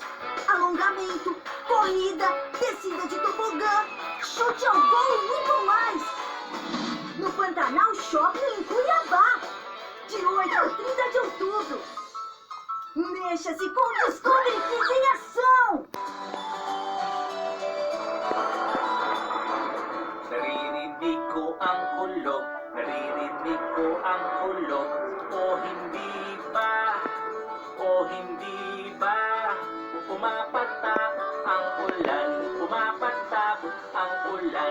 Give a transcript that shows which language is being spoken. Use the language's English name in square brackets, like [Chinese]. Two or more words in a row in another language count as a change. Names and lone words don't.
[Portuguese] Alongamento, corrida, descida de tobogã, chute ao gol e muito mais. No Pantanal Shopping em Cuiabá, de 8 a 30 de outubro. Mexa-se com o Discovery Kids em ação! [Filipino] Naririnig ko ang kulog, naririnig ko ang kulog. O hindi ba, o hindi ba, pumapatak ang ulan, pumapatak ang ulan.